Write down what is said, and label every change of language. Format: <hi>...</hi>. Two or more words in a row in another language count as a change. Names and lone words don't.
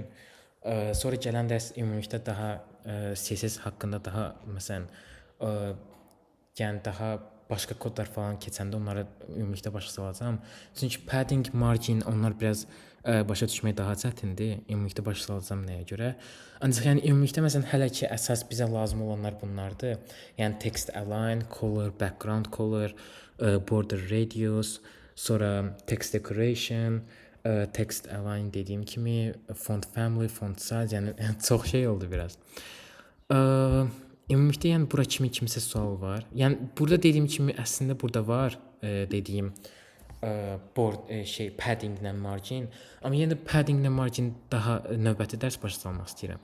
<az>Sonra gələn dərs ümumilikdə daha CSS haqqında daha məsələn yəni daha başqa kodlar falan keçəndə onlara ümumilikdə başa salacağam. Çünki padding, margin onlar biraz başa düşmək daha çətindir. Ümumilikdə başa salacağam nəyə görə. Ancaq yəni ümumilikdə məsələn hələ ki əsas bizə lazım olanlar bunlardır.</az> <en>Yəni text align, color, background color, border radius, sonra text decoration, text align</en> <az>dediyim kimi,</az> <en>font family, font size,</en> <az>yəni çox şey oldu biraz. Ümumilikdə yəni bura kimi kimsə sual var. Yəni burada dediyim kimi əslində burada var dediyim paddinglə margin. Amma yenə də paddinglə margin daha növbəti dərs başa salmaq istəyirəm.</az>